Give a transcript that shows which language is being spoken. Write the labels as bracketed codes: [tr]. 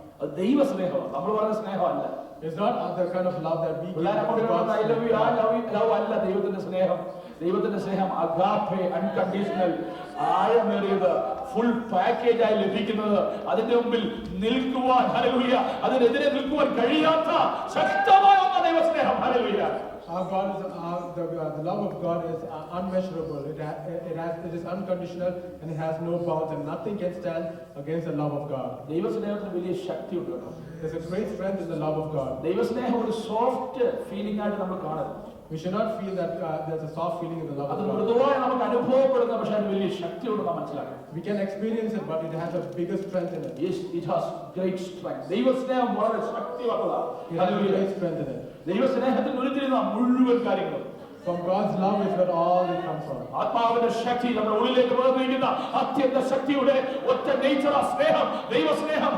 [ml] അത് ദൈവ സ്നേഹമാണ്, നമ്മൾ പറയുന്ന സ്നേഹമല്ല. [en] It's not the kind of love that we give. [ml] പിള്ളേരെ കൊണ്ട് [en] I love you, I love you, love [ml] അല്ല ദൈവത്തിന്റെ സ്നേഹം. ദൈവത്തിന്റെ സ്നേഹം അഗാപ്പെ, അൺകണ്ടീഷണൽ, ആഴമേറിയത്, ഫുൾ പാക്കേജ് ആയി ലഭിക്കുന്നത്, അതിന്റെ മുമ്പിൽ നിൽക്കുവാൻ, ഹല്ലേലൂയ, അതിനെതിരെ നിൽക്കുവാൻ കഴിയാത്ത ശക്തമായ ദൈവസ്നേഹം. Hallelujah. [en] Our God is the love of God is unmeasurable. It is unconditional and it has no bounds, and nothing can stand against the love of God. [ml] ദൈവസ്നേഹത്തിന് വലിയ ശക്തിയുണ്ട് കേട്ടോ. [en] There's a great strength in the love of God. [ml] ദൈവസ്നേഹം ഒരു [en] soft feeling [ml] ആയിട്ട് നമ്മൾ കാണരുത്. [en] We should not feel that there's a soft feeling in the love [ml] അത് [en] of God. [ml] മൃദുവായി നമുക്ക് അനുഭവപ്പെടുന്ന, പക്ഷെ അതിന് വലിയ ശക്തിയുണ്ട് നാം മനസ്സിലാക്കണം. [en] We can experience it, but it has a bigger strength in it. Yes, it has great strength. [ml] ദൈവസ്നേഹം വളരെ ശക്തിയുള്ളതാണ്. [en] It has a great strength in it. [ml] ദൈവസ്നേഹത്തിൽ ഉരുത്തിരിയുന്ന മുഴുവൻ കാര്യങ്ങളും [en] From God's love is where all it comes from. [ml] ആത്മാവിന്റെ ശക്തി നമ്മുടെ ഉള്ളിലേക്ക് വേർതിരിക്കുന്ന അത്യന്ത ശക്തിയുടെ ഒറ്റ നേച്ചർ സ്നേഹം, ദൈവസ്നേഹം.